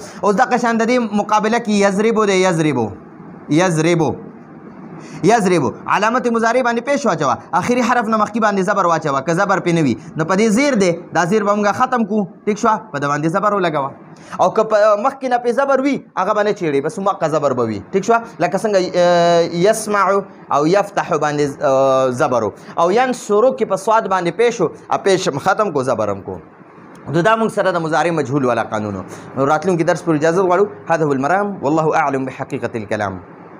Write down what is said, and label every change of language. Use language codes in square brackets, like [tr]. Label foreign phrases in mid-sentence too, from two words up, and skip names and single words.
[ps] اوس دغه شان د دې مقابله کې یضربو دی، یضربو یضربو یضربو علامت مضارع باندې پیش واچوه، آخري حرف نه مخکې باندې زبر واچوه، که زبر پې نه وي نو په دې زیر دی، دا زیر به موږ ختم کړو. ټیک شوه. په ده باندې زبر ولګوه او که مخکې نه پې زبر وي هغه به نه چیړي، بس هماغه زبر به وي. ټیک شوه. لکه څنګه یسمعو او یفتحو باندې زبرو او ینصرو کې په سواد باندې پیش و پیش ختم کو زبرم کو. نو دا موږ سره د مضارع مجهول والا قانون. نو راتلونکي درس پر اجازه غواړو. [ar] هذا هو المرام والله اعلم بحقیقة الكلام.